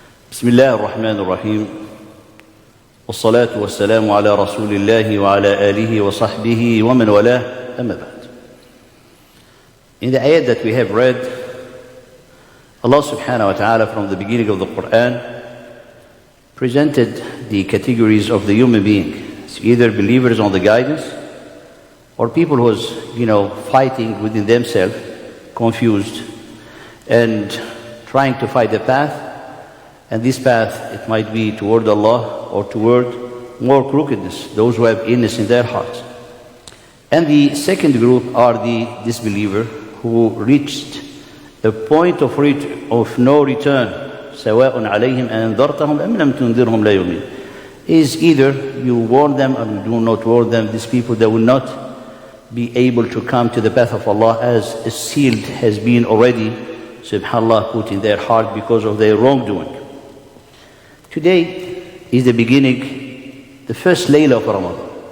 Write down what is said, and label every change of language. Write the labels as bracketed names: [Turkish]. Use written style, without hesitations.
[Arabic] بسم الله الرحمن الرحيم والصلاة والسلام على رسول الله وعلى آله وصحبه ومن والاه أما بعد. [English] In the ayat that we have read, Allah subhanahu wa ta'ala from the beginning of the Quran presented the categories of the human being. It's either believers on the guidance or people who was, fighting within themselves, confused and trying to find the path. And this path, it might be toward Allah or toward more crookedness, those who have illness in their hearts. And the second group are the disbeliever who reached a point of no return. [Arabic] سواء عليهم أنذرتهم أم لم تنذرهم لا يؤمنون. [English] Is either you warn them or you do not warn them. These people that will not be able to come to the path of Allah as a seal has been already, subhanAllah, put in their heart because of their wrongdoing. Today is the beginning, the first Layla of Ramadan.